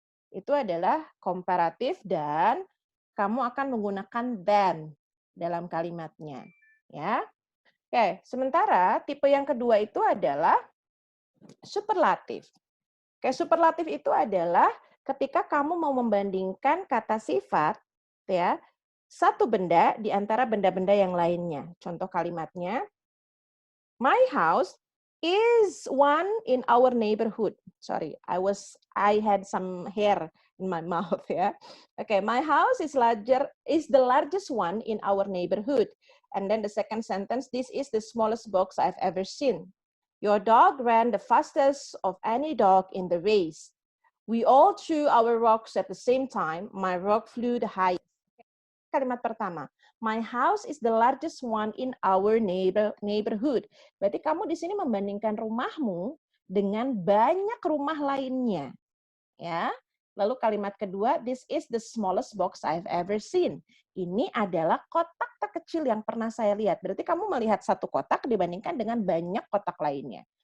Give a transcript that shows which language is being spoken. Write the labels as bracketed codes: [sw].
[id] itu adalah komparatif dan kamu akan menggunakan than dalam kalimatnya. Ya. Oke, sementara tipe yang kedua itu adalah superlatif. Oke, superlatif itu adalah ketika kamu mau membandingkan kata sifat, ya, satu benda di antara benda-benda yang lainnya. Contoh kalimatnya, [en] my house is one in our neighborhood. Sorry, I had some hair in my mouth, ya. Okay, my house is the largest one in our neighborhood. And then the second sentence, this is the smallest box I've ever seen. Your dog ran the fastest of any dog in the race. We all threw our rocks at the same time. My rock flew the highest. [id] Kalimat pertama, [en] my house is the largest one in our neighborhood. [id] Berarti kamu di sini membandingkan rumahmu dengan banyak rumah lainnya, ya. Lalu kalimat kedua, [en] this is the smallest box I've ever seen. [id] Ini adalah kotak terkecil yang pernah saya lihat. Berarti kamu melihat satu kotak dibandingkan dengan banyak kotak lainnya.